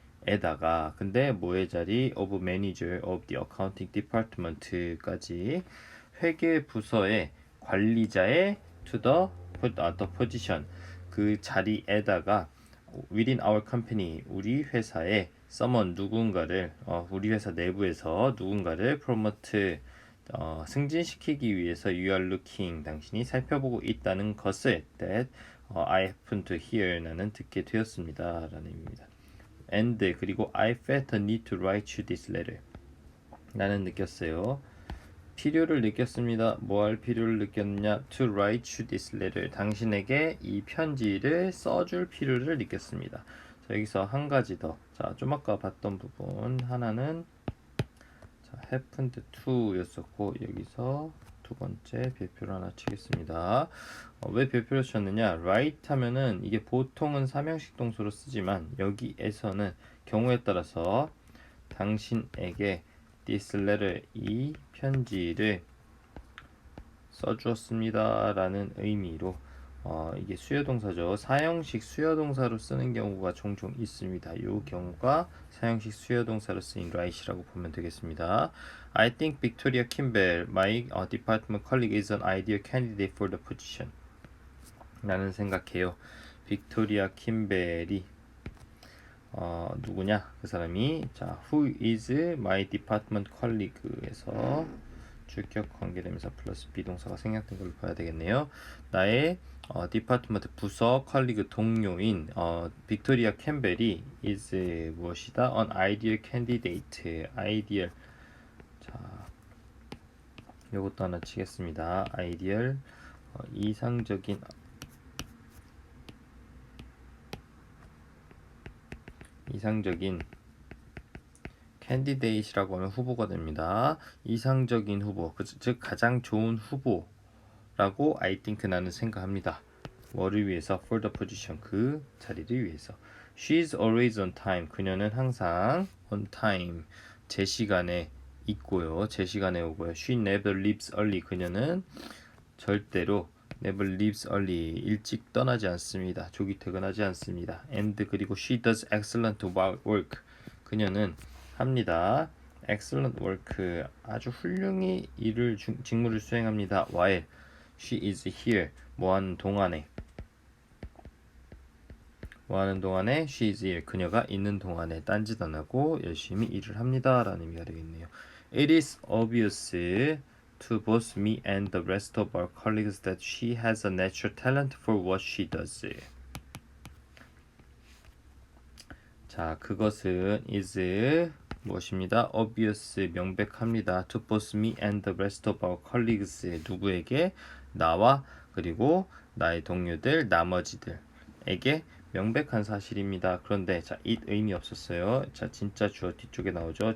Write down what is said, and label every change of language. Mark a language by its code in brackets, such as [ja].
[ko] 에다가 근데 뭐의 자리 [en] of manager of the accounting department [ko] 까지 회계 부서의 관리자의 [en] to the position [ko] 그 자리에다가 [en] within our company [ko] 우리 회사에 someone 누군가를 우리 회사 내부에서 누군가를 promote 승진시키기 위해서 [en] you are looking [ko] 당신이 살펴보고 있다는 것을 [en] that I happen to hear [ko] 나는 듣게 되었습니다 라는 의미입니다. [en] And 그리고 I felt a need to write you this letter [ko] 나는 느꼈어요. 필요를 느꼈습니다. 뭐 할 필요를 느꼈냐? [en] To write you this letter. [ko] 당신에게 이 편지를 써줄 필요를 느꼈습니다. 자, 여기서 한 가지 더. 자, 좀 아까 봤던 부분 하나는 자, happened to 였었고 여기서 두 번째 별표를 하나 치겠습니다. 왜 별표를 쳤느냐? write 하면은 이게 보통은 삼형식 동사로 쓰지만 여기에서는 경우에 따라서 당신에게 [en] this letter [ko] 이 편지를 써주었습니다 라는 의미로 이게 수요동사죠. 사형식 수요동사로 쓰는 경우가 종종 있습니다. 이 경우가 사형식 수요동사로 쓰인 write이라고 보면 되겠습니다. [en] I think Victoria Kimball, my department colleague, is an ideal candidate for the position. [ko] 라는 생각해요. 빅토리아 킴벨이 누구냐? 그 사람이 자, [en] who is my department colleague [ko] 에서 주격 관계대명사 플러스 비동사가 생략된 걸 봐야 되겠네요. 나의 디파트먼트 부서 컬리그 동료인 빅토리아 캠벨이 is 무엇이다? [en] an ideal candidate. ideal. [ko] 자, 요것도 하나 치겠습니다. ideal 이상적인 candidate이라고 하면 후보가 됩니다. 이상적인 후보, 즉 가장 좋은 후보라고 I think 나는 생각합니다. 뭐를 위해서? [en] For the position, [ko] 그 자리를 위해서. [en] She's always on time. [ko] 그녀는 항상 on time, 제 시간에 있고요. 제 시간에 오고요. [en] She never leaves early. [ko] 그녀는 절대로 [en] never leaves early. [ko] 일찍 떠나지 않습니다. 조기 퇴근하지 않습니다. [en] And 그리고 she does excellent work. [ko] 그녀는 합니다. [en] excellent work. [ko] 아주 훌륭히 직무를 수행합니다. [en] while she is here. [ko] 뭐하는 동안에 [en] she is here. [ko] 그녀가 있는 동안에 딴짓 안 하고 열심히 일을 합니다. 라는 의미가 되겠네요. [en] It is obvious to both me and the rest of our colleagues that she has a natural talent for what she does. [ko] 자, 그것은 is 무엇입니다? obvious 명백합니다. [en] to both me and the rest of our colleagues [ko] 누구에게? 나와 그리고 나의 동료들 나머지들에게 명백한 사실입니다. 그런데 자, it 의미 없었어요. 자, 진짜 주어 뒤쪽에 나오죠.